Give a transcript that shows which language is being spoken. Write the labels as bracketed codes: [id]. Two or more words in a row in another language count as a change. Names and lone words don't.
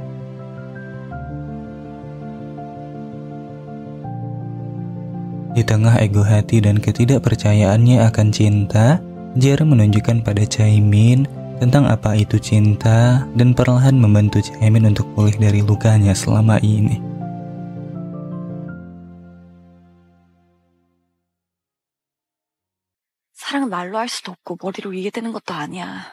[id] Di tengah ego hati dan ketidakpercayaannya akan cinta, Jaerim menunjukkan pada Chaemin tentang apa itu cinta dan perlahan membantu Chaemin untuk pulih dari lukanya selama ini. [ko] 사랑은 말로 할 수도 없고 머리로 이해되는 것도 아니야.